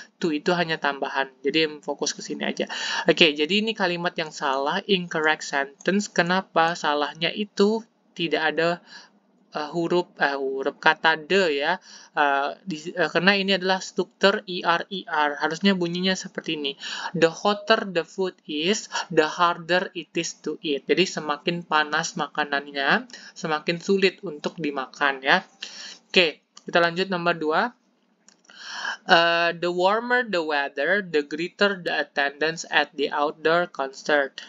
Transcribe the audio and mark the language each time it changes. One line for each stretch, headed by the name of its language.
Indonesian: To itu hanya tambahan, jadi fokus ke sini aja. Oke, jadi ini kalimat yang salah,
English: incorrect sentence.
Indonesian: Kenapa salahnya itu tidak ada huruf kata the ya, karena ini adalah struktur ER. Harusnya bunyinya seperti ini.
English: The hotter the food is, the harder it is to eat.
Indonesian: Jadi semakin panas makanannya, semakin sulit untuk dimakan ya. Oke, kita lanjut nomor 2.
English: The warmer the weather, the greater the attendance at the outdoor concert.